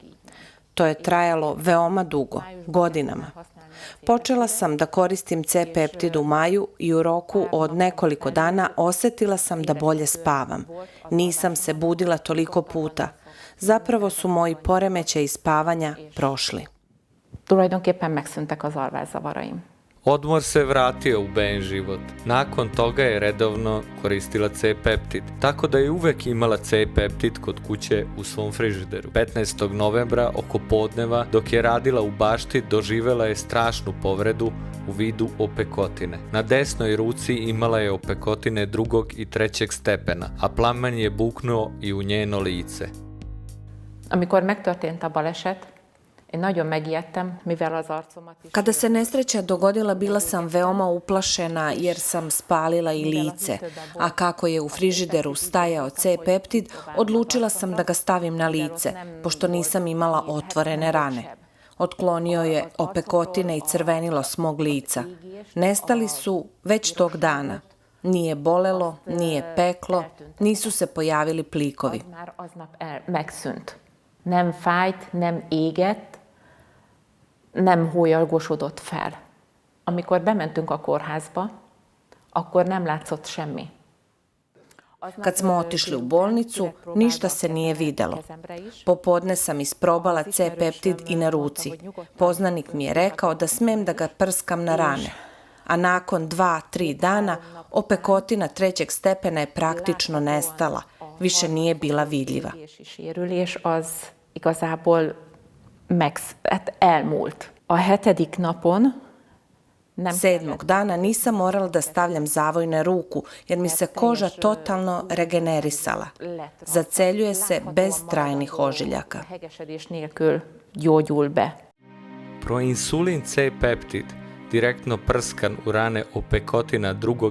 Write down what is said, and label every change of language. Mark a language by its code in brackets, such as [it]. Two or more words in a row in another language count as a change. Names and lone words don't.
[sr] To je trajalo veoma dugo, godinama. Počela sam da koristim C-peptid u maju i u roku od nekoliko dana osetila sam da bolje spavam. Nisam se budila toliko puta. Zapravo su moji poremećaji spavanja prošli. [hu] Tulajdonképpen megszűntek az alvászavaraim. [sr] Odmor se vratio u Bein život. Nakon toga je redovno koristila C-peptid, tako da je uvek imala C-peptid kod kuće u svom frižideru. 15. novembra oko podneva, dok je radila u bašti, doživela je strašnu povredu u vidu opekotine. Na desnoj ruci imala je opekotine 2. i 3. stepena, a plamen je buknuo i u njeno lice. [hu] Amikor megtörtént a baleset, én nagyon megijedtem, mivel az arcomat is... [sr] Kada se nesreća dogodila, bila sam veoma uplašena jer sam spalila i lice, a kako je u frižideru stajao C-peptid, odlučila sam da ga stavim na lice, pošto nisam imala otvorene rane. Otklonio je opekotine i crvenilo s mog lica. Nestali su već tog dana. Nije bolelo, nije peklo, nisu se pojavili plikovi. [hu] Aznap megszűnt. Nem fájt, nem égett, nem hólyagosodott fel. Amikor bementünk a kórházba, akkor nem látszott semmi. [sr] Kad smo otišli u bolnicu, ništa se nije videlo. Popodne sam isprobala C-peptid i na ruci. Poznanik mi je rekao da smem da ga prskam na rane. A nakon 2-3 dana opekotina 3. stepena je praktično nestala. Više nije bila vidljiva. [hu] Igazából elmúlt. [sr] A 7. napon 7. dana nisam morala da stavljam zavoj na ruku, jer mi se koža totalno regenerisala. Zaceljuje se bez trajnih ožiljaka. Proinsulin C-peptid, direktno prskan u rane opekotina 2.